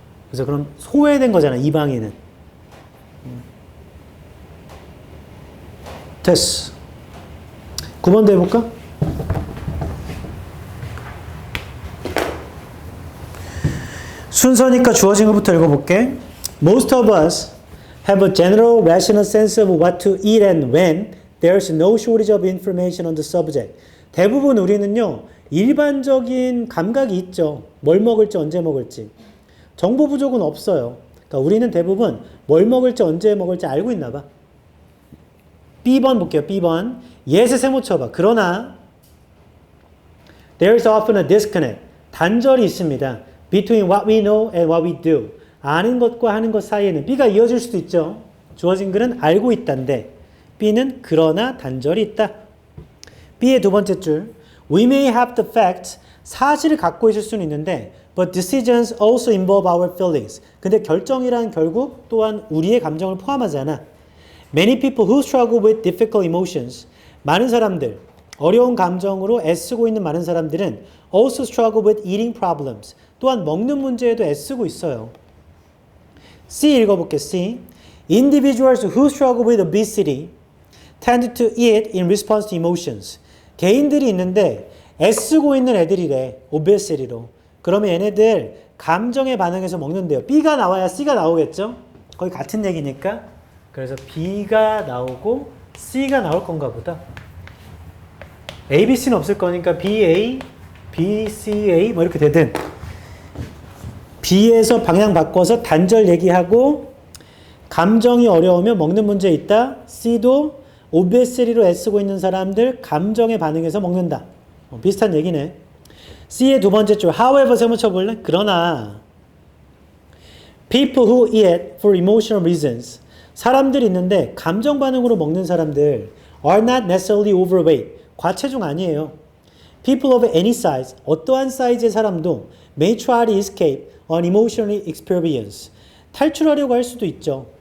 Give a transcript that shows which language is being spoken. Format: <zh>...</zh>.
<ko>그래서 그럼 소외된 거잖아, 이방인은. 됐어. 9번도 해볼까? 순서니까 주어진 것부터 읽어볼게.</ko> <en>Most of us have a general rational sense of what to eat and when there's no shortage of information on the subject.</en> <ko>대부분 우리는요, 일반적인 감각이 있죠. 뭘 먹을지, 언제 먹을지. 정보 부족은 없어요. 그러니까 우리는 대부분 뭘 먹을지 언제 먹을지 알고 있나 봐. B번 볼게요. B번. 예스 세모 쳐봐.</ko> <en>그러나 there is often a disconnect.</en> <ko>단절이 있습니다.</ko> <en>between what we know and what we do.</en> <ko>아는 것과 하는 것 사이에는 B가 이어질 수도 있죠. 주어진 글은 알고 있다인데 B는 그러나 단절이 있다. B의 두 번째 줄.</ko> <en>We may have the facts.</en> <ko>사실을 갖고 있을 수는 있는데</ko> <en>but decisions also involve our feelings.</en> <ko>근데 결정이란 결국 또한 우리의 감정을 포함하잖아.</ko> <en>Many people who struggle with difficult emotions.</en> <ko>많은 사람들, 어려운 감정으로 애쓰고 있는 많은 사람들은</ko> <en>also struggle with eating problems.</en> <ko>또한 먹는 문제에도 애쓰고 있어요. C 읽어볼게. C.</ko> <en>Individuals who struggle with obesity tend to eat in response to emotions.</en> <ko>개인들이 있는데 애쓰고 있는 애들이래. obesity로. 그러면 얘네들 감정에 반응해서 먹는데요. B가 나와야 C가 나오겠죠? 거의 같은 얘기니까. 그래서 B가 나오고 C가 나올 건가 보다. A, B, C는 없을 거니까 B, A, B, C, A 뭐 이렇게 되든 B에서 방향 바꿔서 단절 얘기하고 감정이 어려우면 먹는 문제 있다. C도 obesity로 애쓰고 있는 사람들 감정에 반응해서 먹는다. 비슷한 얘기네. C의 두 번째 줄 however 세모 쳐볼래?</ko> <en>그러나 people who eat for emotional reasons</en> <ko>사람들이 있는데 감정 반응으로 먹는 사람들</ko> <en>are not necessarily overweight</en> <ko>과체중 아니에요.</ko> <en>People of any size</en> <ko>어떠한 사이즈의 사람도</ko> <en>may try to escape an emotional experience</en> <ko>탈출하려고 할 수도 있죠.</ko>